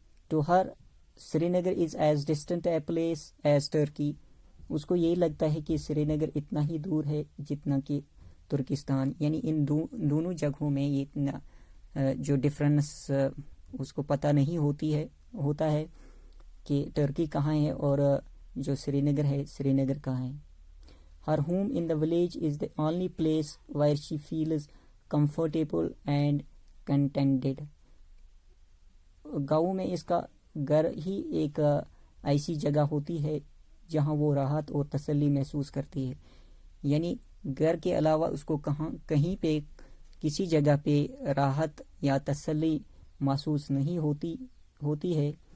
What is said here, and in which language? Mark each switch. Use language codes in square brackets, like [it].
[en] To her, Srinagar is as distant a place as Turkey. [ur] اس کو یہی لگتا ہے کہ سری نگر اتنا ہی دور ہے جتنا کہ ترکستان. یعنی ان دونوں جگہوں میں یہ اتنا جو ڈفرنس اس کو پتہ نہیں ہوتا ہے کہ ٹرکی کہاں ہے اور جو سری نگر ہے سری نگر کہاں ہے. [en] Her home in the village is the only place where she feels comfortable and contented. [ur] گاؤں میں اس کا گھر ہی ایک ایسی جگہ ہوتی ہے جہاں وہ راحت اور تسلی محسوس کرتی ہے. یعنی گھر کے علاوہ اس کو کہیں پہ کسی جگہ پہ راحت یا تسلی محسوس نہیں ہوتی ہے.